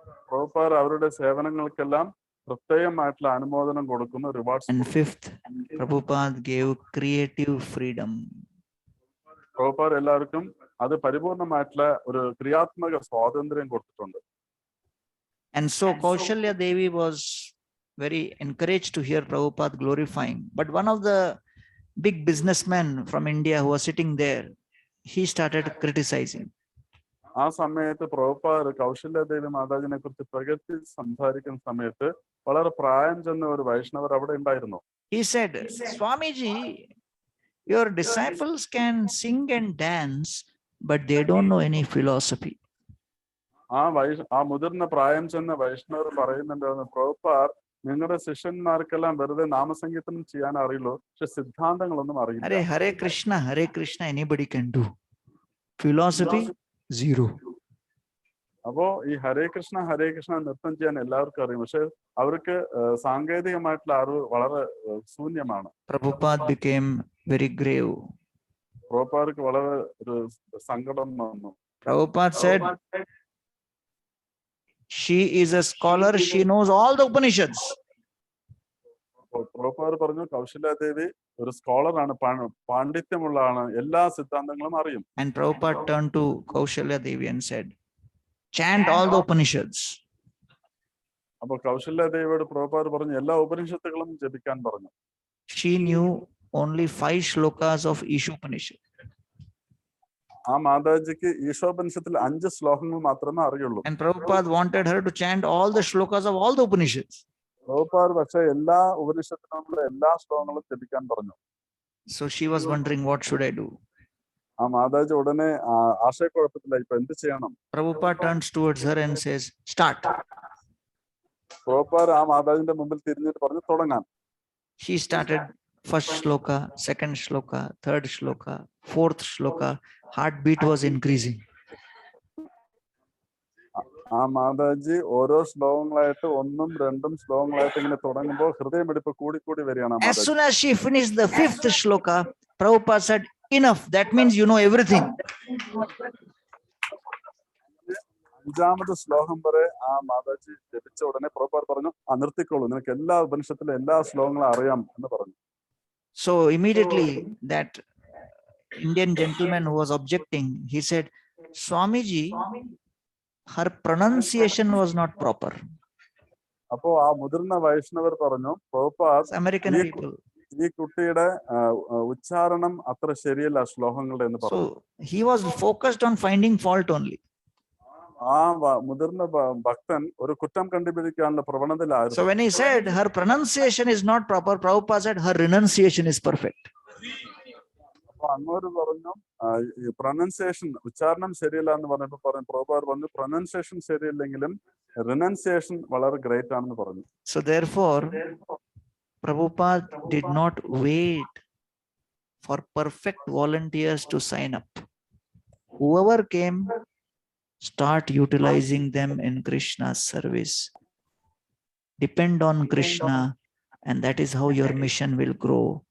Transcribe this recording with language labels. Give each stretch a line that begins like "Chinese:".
Malayalam: പ്രഭുപാദർ അവരുടെ സേവനങ്ങൾക്കെല്ലാം പ്രത്യേകമായിട്ടുള്ള അനുമോദനം കൊടുക്കുന്നു, rewards.
English: And fifth, Prabhupada gave creative freedom.
Malayalam: പ്രഭുപാദർ എല്ലാവർക്കും അത് പരിപൂർണമായിട്ടുള്ള ഒരു ക്രിയാത്മക സ്വാതന്ത്ര്യം കൊടുത്തിട്ടുണ്ട്.
English: And so Kaushalya Devi was very encouraged to hear Prabhupada glorifying. But one of the big businessmen from India who was sitting there, he started criticizing.
Malayalam: ആ സമയത്ത് പ്രഭുപാദർ കൗശല്യ ദേവി മാതാജിനെ കുറിച്ച് പ്രകൃതി സംസാരിക്കുന്ന സമയത്ത് വളരെ പ്രായം ചെന്ന ഒരു വൈഷ്ണവർ അവിടെ ഉണ്ടായിരുന്നു.
English: He said, Swamiji, your disciples can sing and dance, but they don't know any philosophy.
Malayalam: ആ മുതിർന്ന പ്രായം ചെന്ന വൈഷ്ണവർ പറയുന്നുണ്ടായിരുന്നു, പ്രഭുപാദർ നിങ്ങളുടെ ശിഷ്യന്മാർക്കെല്ലാം വെറുതെ നാമസംഗീതം ചെയ്യാൻ അറിയുള്ളൂ, പക്ഷെ സിദ്ധാന്തങ്ങളൊന്നും അറിയില്ല.
English: Hare Hare Krishna, anybody can do. Philosophy, zero.
Malayalam: അപ്പോ ഈ ഹരേ കൃഷ്ണ നൃത്തം ചെയ്യാൻ എല്ലാവർക്കും അറിയും, പക്ഷെ അവർക്ക് സാങ്കേതികമായിട്ടുള്ള അറിവ് വളരെ ശൂന്യമാണ്.
English: Prabhupada became very grave.
Malayalam: പ്രഭുപാദർക്ക് വളരെ ഒരു സങ്കടം വന്നു.
English: Prabhupada said, she is a scholar, she knows all the Upanishads.
Malayalam: പ്രഭുപാദർ പറഞ്ഞു, കൗശല്യാദേവി ഒരു സ്കോളറാണ്, പാണ്ഡിത്യമുള്ളതാണ്, എല്ലാ സിദ്ധാന്തങ്ങളും അറിയും.
English: And Prabhupada turned to Kaushalya Devi and said, chant all the Upanishads.
Malayalam: അപ്പൊ കൗശല്യാദേവിയോട് പ്രഭുപാദർ പറഞ്ഞു എല്ലാ ഉപനിഷത്തുകളും ജപിക്കാൻ പറഞ്ഞു.
English: She knew only 5 shlokas of Ishopanishad.
Malayalam: ആ മാതാജിക്ക് ഈശോപനിഷത്തിൽ 5 ശ്ലോകങ്ങൾ മാത്രമേ അറിയുള്ളൂ.
English: And Prabhupada wanted her to chant all the shlokas of all the Upanishads.
Malayalam: പ്രഭുപാദർ പക്ഷെ എല്ലാ ഉപനിഷത്തിനുള്ള എല്ലാ ശ്ലോകങ്ങളും ജപിക്കാൻ പറഞ്ഞു.
English: So she was wondering, what should I do?
Malayalam: ആ മാതാജി ഉടനെ ആശയക്കുഴപ്പത്തിലായി, ഇപ്പൊ എന്ത് ചെയ്യണം?
English: Prabhupada turns towards her and says, start.
Malayalam: പ്രഭുപാദർ ആ മാതാജിന്റെ മുമ്പിൽ തിരിഞ്ഞിട്ട് പറഞ്ഞു, തുടങ്ങാൻ.
English: She started first shloka, second shloka, third shloka, fourth shloka. Heartbeat was increasing.
Malayalam: ആ മാതാജി ഓരോ ശ്ലോകങ്ങളായിട്ട് 1ഉം 2ഉം ശ്ലോകങ്ങളായിട്ട് ഇങ്ങനെ തുടങ്ങുമ്പോൾ ഹൃദയമിടിപ്പ് കൂടി വരികയാണ്.
English: As soon as she finished the 5th shloka, Prabhupada said, enough, that means you know everything.
Malayalam: 5ാമത് ശ്ലോകം വരെ ആ മാതാജി ജപിച്ച ഉടനെ പ്രഭുപാദർ പറഞ്ഞു, നിർത്തിക്കോളൂ, നിനക്ക് എല്ലാ ഉപനിഷത്തിലെ എല്ലാ ശ്ലോകങ്ങളും അറിയാം എന്ന് പറഞ്ഞു.
English: So immediately that Indian gentleman who was objecting, he said, Swamiji, her pronunciation was not proper.
Malayalam: അപ്പോ ആ മുതിർന്ന വൈഷ്ണവർ പറഞ്ഞു, പ്രഭുപാദ്,
English: American people.
Malayalam: ഈ കുട്ടിയുടെ ഉച്ചാരണം അത്ര ശരിയല്ല ശ്ലോകങ്ങളുടെ എന്ന് പറഞ്ഞു.
English: So he was focused on finding fault only.
Malayalam: ആ മുതിർന്ന ഭക്തൻ ഒരു കുറ്റം കണ്ടുപിടിക്കാനുള്ള പ്രവണതയിലായിരുന്നു.
English: So when he said her pronunciation is not proper, Prabhupada said her renunciation is perfect.
Malayalam: അപ്പൊ അങ്ങോട്ട് പറഞ്ഞു, പ്രൊനൗൺസിയേഷൻ ഉച്ചാരണം ശരിയല്ല എന്ന് പറഞ്ഞപ്പോൾ പറഞ്ഞു, പ്രഭുപാദർ പറഞ്ഞു, പ്രൊനൗൺസിയേഷൻ ശരിയില്ലെങ്കിലും റിനൗൺസിയേഷൻ വളരെ ഗ്രേറ്റ് ആണെന്ന് പറഞ്ഞു.
English: So therefore, Prabhupada did not wait for perfect volunteers to sign up. Whoever came, start utilizing them in Krishna's service. Depend on Krishna, and that is how your mission will grow.